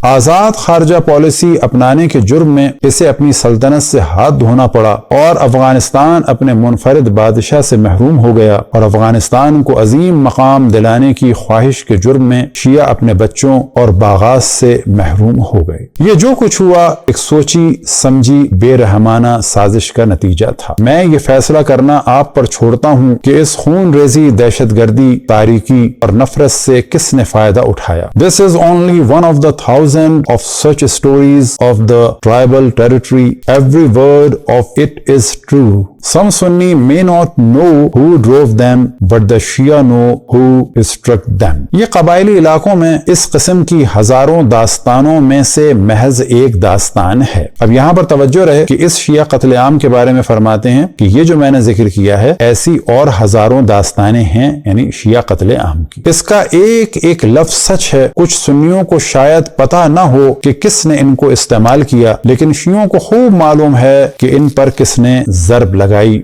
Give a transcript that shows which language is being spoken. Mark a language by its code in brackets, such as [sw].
[ur] آزاد خارجہ پالیسی اپنانے کے جرم میں اسے اپنی سلطنت سے ہاتھ دھونا پڑا، اور افغانستان اپنے منفرد بادشاہ سے محروم ہو گیا، اور افغانستان کو عظیم مقام دلانے کی خواہش کے جرم میں شیعہ اپنے بچوں اور باغات سے محروم ہو گئے. یہ جو کچھ ہوا ایک سوچی سمجھی بے رحمانہ سازش کا نتیجہ تھا. میں یہ فیصلہ کرنا آپ پر چھوڑتا ہوں کہ اس خون ریزی، دہشت گردی، تاریکی اور نفرت سے کس نے فائدہ اٹھایا. [en] This is only one of the thousand of such stories of the tribal territory. Every word of it is true. Some Sunni may not know who drove them, but the Shia know who struck them. [ur] یہ قبائلی علاقوں میں اس قسم کی ہزاروں داستانوں میں سے محض ایک داستان ہے. اب یہاں پر توجہ رہے کہ اس شیعہ قتل عام کے بارے میں فرماتے ہیں کہ یہ جو میں نے ذکر کیا ہے ایسی اور ہزاروں داستانیں ہیں، یعنی شیعہ قتل عام کی. اس کا ایک ایک لفظ سچ ہے. کچھ سنیوں کو شاید پتہ نہ ہو کہ کس نے ان کو استعمال کیا، لیکن شیعوں کو خوب معلوم ہے کہ ان پر کس نے ضرب لگائی.